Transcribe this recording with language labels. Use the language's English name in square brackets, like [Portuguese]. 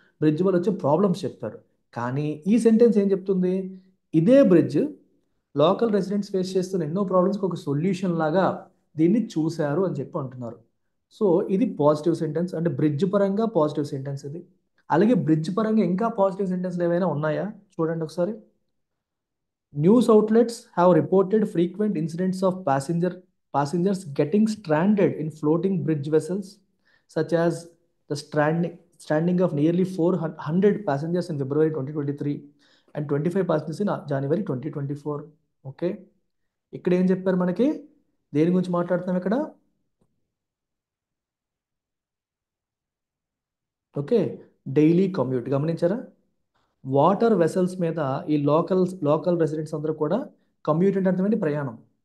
[Telugu] Bridge వల్ల వచ్చే problems చెప్పారు. కానీ ఈ సెంటెన్స్ ఏం చెప్తుంది? ఇదే బ్రిడ్జ్ లోకల్ రెసిడెంట్స్ ఫేస్ చేస్తున్న ఎన్నో ప్రాబ్లమ్స్కి ఒక సొల్యూషన్ లాగా దీన్ని చూశారు అని చెప్పి అంటున్నారు. సో ఇది పాజిటివ్ సెంటెన్స్, అంటే బ్రిడ్జ్ పరంగా పాజిటివ్ సెంటెన్స్ ఇది. అలాగే బ్రిడ్జ్ పరంగా ఇంకా పాజిటివ్ సెంటెన్స్లు ఏమైనా ఉన్నాయా చూడండి ఒకసారి. [English] News outlets have reported frequent incidents of passengers getting stranded in floating bridge vessels, such as the stranding of nearly 400 passengers in February 2023 and 25 passengers in January 2024. [Telugu] Okay, ఇక్కడ ఏం చెప్పారు మనకి, దేని గురించి మాట్లాడుతున్నాం ఇక్కడ? ఓకే, డైలీ కమ్యూట్ గమనించారా? Water vessels మీద ఈ లోకల్ రెసిడెంట్స్ అందరూ కూడా, కమ్యూట్ అంటే అర్థమైంది ప్రయాణం.